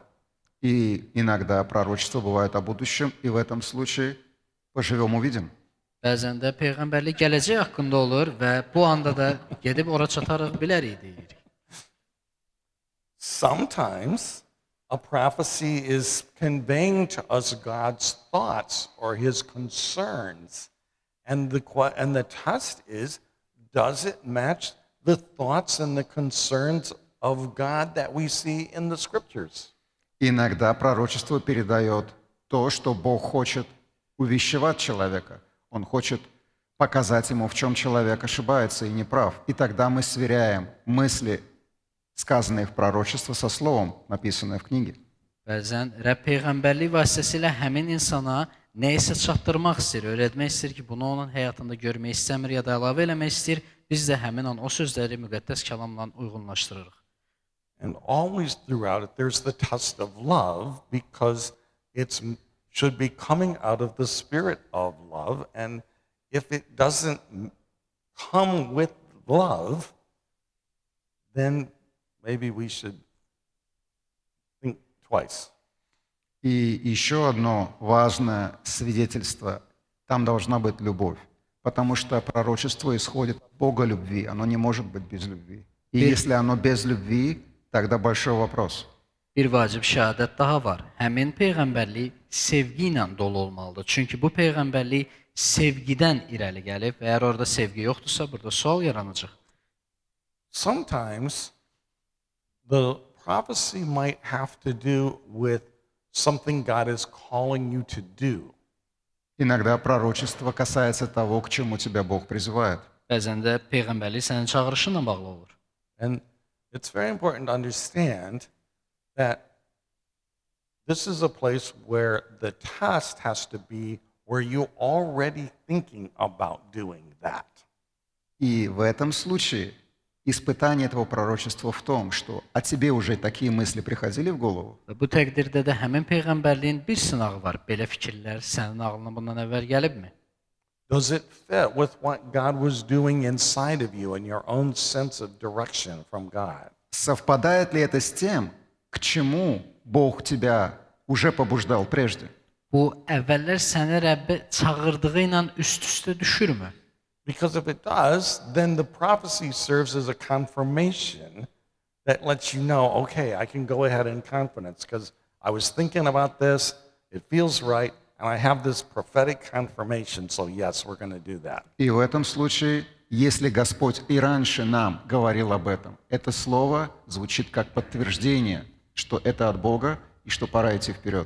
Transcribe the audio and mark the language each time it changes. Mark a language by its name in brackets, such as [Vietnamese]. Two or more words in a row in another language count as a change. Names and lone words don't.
[Russian] И иногда пророчество бывает о будущем, и в этом случае поживем увидим. [Azerbaijani] Bəzən də peyğəmbərlik gələcək haqqında olur və bu anda da gedib ora çatarıq bilərik deyirik. [English] Sometimes a prophecy is conveying to us God's thoughts or his concerns. And the test is, does it match the thoughts and the concerns of God that we see in the scriptures? [Russian] Иногда пророчество передает то, что Бог хочет увещевать человека. Он хочет показать ему, в чем человек ошибается и неправ. И тогда мы сверяем мысли, сказанные в пророчестве, со словом, написанное в книге. [Azerbaijani] Bəzən Rəbb peyğəmbərlik vasitəsilə həmin insana nə isə çatdırmaq istəyir, öyrətmək istəyir ki, bunu onun həyatında görmək istəmir ya da əlavə eləmək istəyir. Biz də həmin an o sözləri müqəddəs kəlamla uyğunlaşdırırıq. [English] And always throughout it, there's the test of love because it should be coming out of the spirit of love. And if it doesn't come with love, then maybe we should think twice. [Russian] И еще одно важное свидетельство. Там должна быть любовь. Потому что пророчество исходит от Бога любви. Оно не может быть без любви. И если оно без любви, тогда большой вопрос. [Azerbaijani] Bir vacib şəhadət daha var. Həmin peyğəmbərlik sevgi ilə dolu olmalıdır. Çünki bu peyğəmbərlik sevgidən irəli gəlib və əgər orada sevgi yoxdursa, burada sual yaranacaq. [English] Sometimes the prophecy might have to do with something God is calling you to do. [Russian] Иногда пророчество касается того, к чему тебя Бог призывает. [Azerbaijani] Bəzən də peyğəmbərlik sənin çağırışınla bağlı olur. [English] And it's very important to understand that this is a place where the test has to be where you're already thinking about doing that. [Russian] И в этом случае испытание этого пророчества в том, что о тебе уже такие мысли приходили в голову, [Azerbaijani] Və bu təqdirdə də həmin peyğəmbərliyin bir sınağı var. Belə fikirlər sənin ağlına bundan əvvəl gəlibmi? [English] Does it fit with what God was doing inside of you and your own sense of direction from God? [Russian] совпадает ли это с тем, к чему Бог тебя уже побуждал прежде? [Azerbaijani] Bu əvvəllər səni Rəbbə çağırdığı ilə üst-üstə düşürmü? [English] Because if it does, then the prophecy serves as a confirmation that lets you know, okay, I can go ahead in confidence because I was thinking about this, it feels right, and I have this prophetic confirmation, so yes, we're going to do that. [Russian] И в этом случае, если Господь и раньше нам говорил об этом, это слово звучит как подтверждение, что это от Бога и что pora идти вперед.